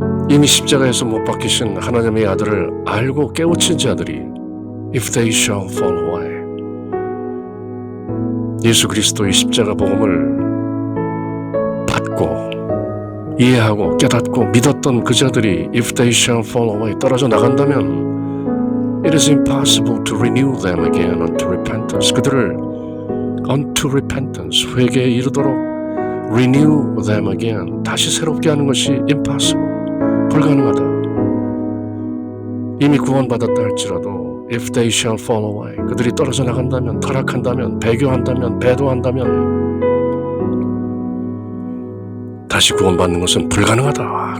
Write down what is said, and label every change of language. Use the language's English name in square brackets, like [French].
[Korean] 이미 십자가에서 못 박히신 하나님의 아들을 알고 깨우친 자들이 [English] if they shall fall away, [Korean] 예수 그리스도의 십자가 복음을 받고 이해하고 깨닫고 믿었던 그 자들이 [English] if they shall fall away [Korean] 떨어져 나간다면 [English] it is impossible to renew them again unto repentance. [Korean] 그들을 [English] unto repentance, [Korean] 회개에 이르도록 [English] renew them again, [Korean] 다시 새롭게 하는 것이 impossible, 불가능하다. 이미 구원받았다 할지라도 [English] if they shall fall away, [Korean] 그들이 떨어져 나간다면, 타락한다면, 배교한다면, 배도한다면 다시 구원받는 것은 불가능하다.